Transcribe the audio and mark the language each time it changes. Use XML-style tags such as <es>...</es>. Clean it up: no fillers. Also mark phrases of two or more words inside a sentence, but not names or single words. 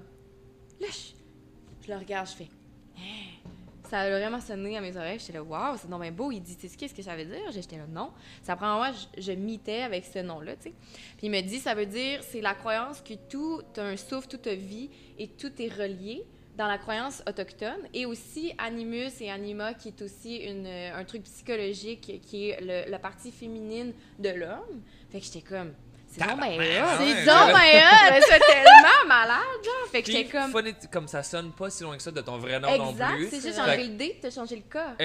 <fr>Là, je le regarde, je fais, ça a vraiment sonné à mes oreilles. J'étais là, waouh, c'est donc bien beau. Il dit, tu sais qu'est-ce que ça veut dire? J'étais là, non. Ça prend moi, je mitais avec ce nom-là, tu sais. Puis il me dit, ça veut dire, c'est la croyance que tout a un souffle, tout a vie et tout est relié dans la croyance autochtone. Et aussi,</fr> <la>animus et anima,</la> <fr>qui est aussi un truc psychologique, qui est la partie féminine de l'homme. Fait que j'étais comme, c'est donc bien hot. C'est donc ben hot! C'est tellement malade, genre. Fait que j'étais comme... Comme ça sonne pas si loin que ça de ton vrai nom non Exact, plus. c'est juste Fait changer le D, t'as changé le K.</fr>